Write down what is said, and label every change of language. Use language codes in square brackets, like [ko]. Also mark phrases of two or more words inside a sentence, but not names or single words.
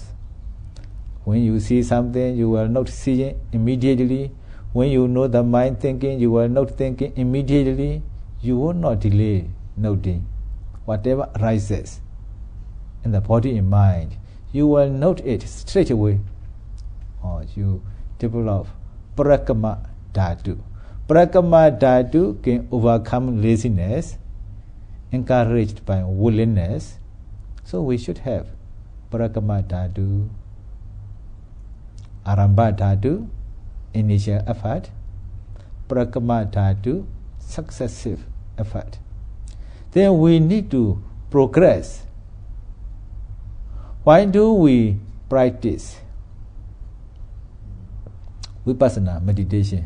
[en] When you see something, you will not see it immediately. When you know the mind thinking, you will not think it immediately. You will not delay noting. Whatever arises in the body and mind, you will note it straight away. Or you develop [pi] prakama dhatu. Prakama dhatu [en] can overcome laziness, encouraged by willingness. So we should have [pi] prakama dhatu, arambha dhatu, [en] initial effort, [pi] prakama dhatu, [en] successive effort. Then we need to progress. Why do we practice vipassana meditation?